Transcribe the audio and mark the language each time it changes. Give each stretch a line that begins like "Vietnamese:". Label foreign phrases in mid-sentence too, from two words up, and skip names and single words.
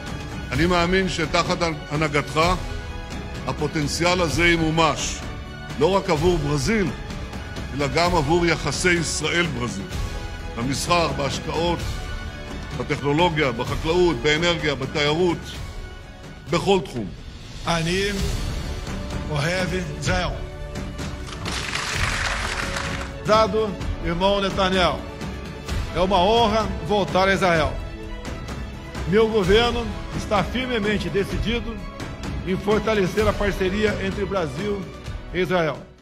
Hebrew: אני מאמין שתחת הנהגתך הפוטנציאל הזה ימומש, לא רק עבור ברזיל, אלא גם עבור יחסי ישראל-ברזיל. במסחר, בהשקעות, בטכנולוגיה, בחקלאות, באנרגיה, בתיירות, בכל תחום. אני אוהב ישראל.
Portuguese: Prezado irmão Netanyahu, é uma honra voltar a Israel. Meu governo está firmemente decidido em fortalecer a parceria entre Brasil e Israel.